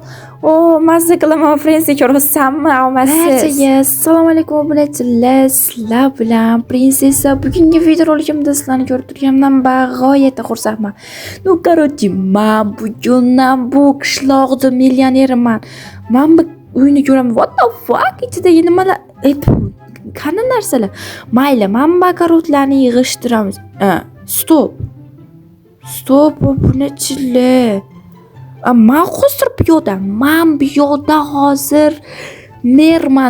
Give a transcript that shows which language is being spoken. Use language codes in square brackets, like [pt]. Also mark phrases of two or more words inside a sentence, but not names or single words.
[uz] O, mazza qilaman prinsessa ko'rsanmi, omadsiz. Assalomu alaykum obunachilar. Sizlar bilan prinsessa bugungi videorolikimda sizlarni ko'rib turganimdan bag'oyatda xursandman. Короче, men bugundan bu qishloqda millionerman. Men bu uyni ko'raman. [en] What the fuck? [uz] Ichidagi nimalar? Qani narsalar? Mayli, men bakarotlarni yig'ishtiramiz. Stop. Obunachilar. Men hozir bu yo'lda hozir merman.